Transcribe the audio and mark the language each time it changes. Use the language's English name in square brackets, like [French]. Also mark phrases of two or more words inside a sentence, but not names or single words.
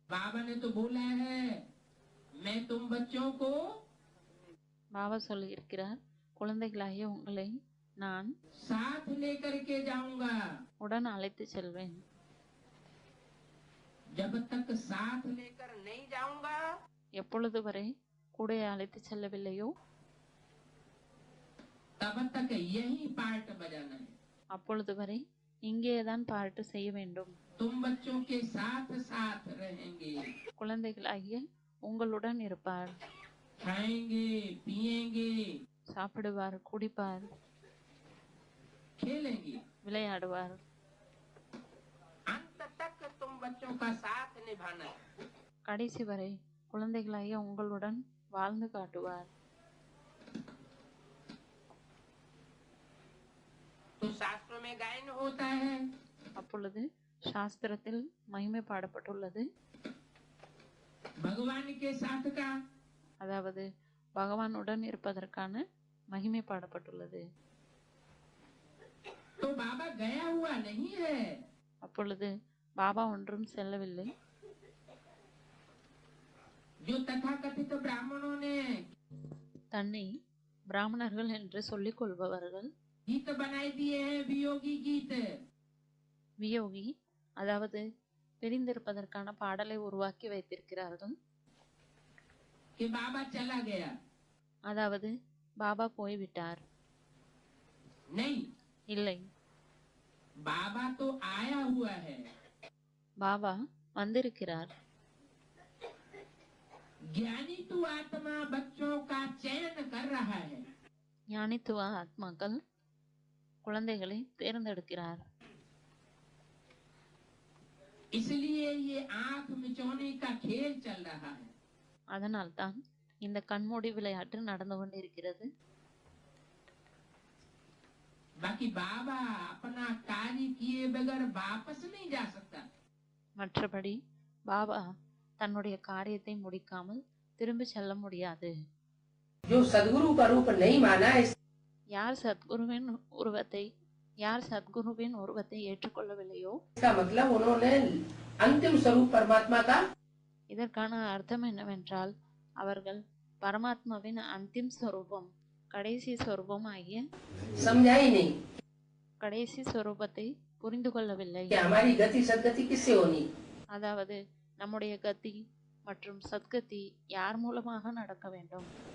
[Hindi] बाबा ने तो बोला है मैं तुम बच्चों को [Tamil] பாபா சொல்லியிருக்கிறார், குழந்தைகளாகிய உங்களை நான் [Hindi] साथ लेकर के जाऊंगा। [Tamil] உடன் அழைத்து செல்வேன். [Hindi] जब तक साथ लेकर नहीं जाऊंगा [Tamil] எப்பொழுது வரை கூட அழைத்து செல்லவில்லையோ [Hindi] तब तक यही पार्ट बजाना है। [Tamil] அப்பொழுது வரை இங்கேதான் பாட்டு செய்ய வேண்டும். [Hindi] तुम बच्चों के साथ साथ रहेंगे। [Tamil] குழந்தைகளாகிய உங்களுடன் இருப்பார். [Hindi] खाएंगे पिएंगे [Tamil] சாப்பிடுவார், குடிப்பார், [Hindi] खेलेंगे, [Tamil] விளையாடுவார். [Hindi] अंत तक तुम बच्चों का साथ निभाना है। [Tamil] கடைசி வரை குழந்தைகளாகிய உங்களுடன் வாழ்ந்து காட்டுவார். [Hindi] तो शास्त्रों में गायन होता है [Tamil] அப்பொழுது சாஸ்திரத்தில் மகிமை பாடப்பட்டுள்ளது, [Hindi] भगवान के साथ का। [Tamil] அதாவது பகவானுடன் இருப்பதற்கான மகிமை பாடப்பட்டுள்ளது. [Hindi] तो बाबा गया हुआ नहीं है। [Tamil] அப்பொழுது பாபா ஒன்றும் செல்லவில்லை. [Hindi] जो तथाकथित ब्राह्मणों ने [Tamil] தன்னை பிராமணர்கள் என்று சொல்லிக் கொள்பவர்கள் [Hindi] गीत बनाए दिए हैं, वियोगी गीत। [Tamil] வியோகி, அதாவது பிரிந்திருப்பதற்கான பாடலை உருவாக்கி வைத்திருக்கிறார்கள். [Hindi] कि बाबा चला गया, [Tamil] அதாவது பாபா போய்விட்டார். [Hindi] नहीं, [Tamil] இல்லை, [Hindi] बाबा तो आया हुआ है। [Tamil] பாபா வந்திருக்கிறார். [Hindi] ज्ञानी तू आत्मा बच्चों का चयन कर रहा है। [Tamil] ஞானித்துவ ஆத்மாக்கள் குழந்தைகளை தேர்ந்தெடுக்கிறார். [Hindi] इसलिए ये आंख मिचौने का खेल चल रहा है। [Tamil] அதனால்தான் இந்த கண்மூடி விளையாட்டு நடந்து கொண்டிருக்கிறது. [Hindi] बाकी बाबा अपना कार्य किए बगैर वापस नहीं जा सकता। [Tamil] மற்றபடி பாபா தன்னுடைய காரியத்தை முடிக்காமல் திரும்பி செல்ல முடியாது. [Hindi] जो सदगुरु का रूप नहीं माना है, [Tamil] யார் சத்குருவின் உருவத்தை ஏற்றுக்கொள்ளவில்லையோ [Hindi] इसका मतलब उन्होंने अंतिम स्वरूप परमात्मा का [Tamil] இதற்கான அர்த்தம் என்னவென்றால் அவர்கள் பரமாத்மாவின் அந்திம் ஸ்வரூபம், கடைசி ஸ்வரூபம் ஆகிய [Hindi] समझा ही नहीं [Tamil] கடைசி ஸ்வரூபத்தை புரிந்து கொள்ளவில்லை. [Hindi] कि हमारी गति सदगति किससे होनी। [Tamil] அதாவது நம்முடைய கதி மற்றும் சத்கதி யார் மூலமாக நடக்க வேண்டும்.